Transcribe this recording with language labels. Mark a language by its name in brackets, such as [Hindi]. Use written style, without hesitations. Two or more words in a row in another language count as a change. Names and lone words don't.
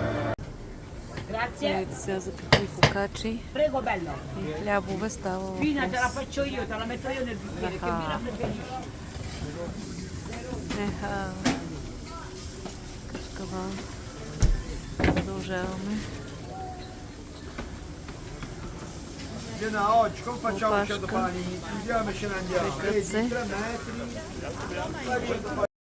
[Bulgarian] Ето сега за какви фокачи и хлябове става въпрос. Продължаваме. [Italian] Oggi come facciamo 100 pani? Chiudiamoci e andiamo. 3 metri.